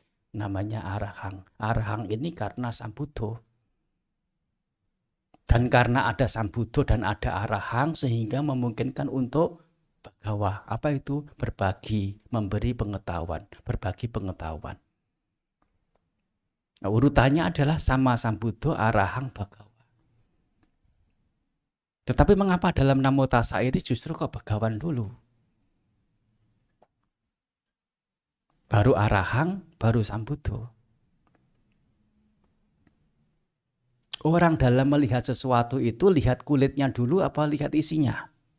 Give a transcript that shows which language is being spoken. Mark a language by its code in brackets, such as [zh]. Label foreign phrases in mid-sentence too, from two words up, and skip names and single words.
[id] Namanya arahang. Arahang ini karena sambuddho. Dan karena ada sambuddho dan ada arahang sehingga memungkinkan untuk bhagawa. Apa itu? Berbagi, memberi pengetahuan, berbagi pengetahuan. Nah, urutannya adalah [pi] sama sambuddho, arahang, [id] bhagawa. Tetapi mengapa dalam Namo Tassa ini justru kok bhagawan dulu? Baru arahang, baru sambuddho. Orang dalam melihat sesuatu itu lihat kulitnya dulu apa lihat isinya?